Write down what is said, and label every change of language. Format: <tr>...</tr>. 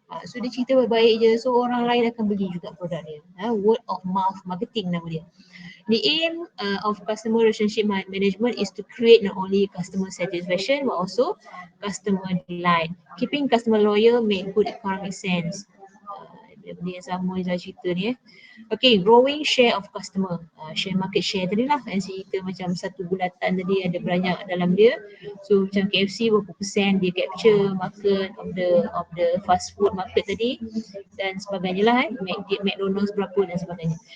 <ms>So dia cerita baik je, so orang lain akan beli juga produk dia. Word of mouth marketing nama dia.</ms> <en>The aim of customer relationship management is to create not only customer satisfaction but also customer delight. Keeping customer loyal make good economic sense.</en> <ms>Benda yang sama yang saya cerita ni.</ms> <en>Okay, growing share of customer.</en> <ms>Share market share tadi lah yang cerita macam satu bulatan tadi ada banyak dalam dia. So macam KFC berapa persen dia</ms> <en>capture market of the fast food market</en> <ms>tadi dan sebagainya lah McDonald's berapa dan sebagainya.</ms>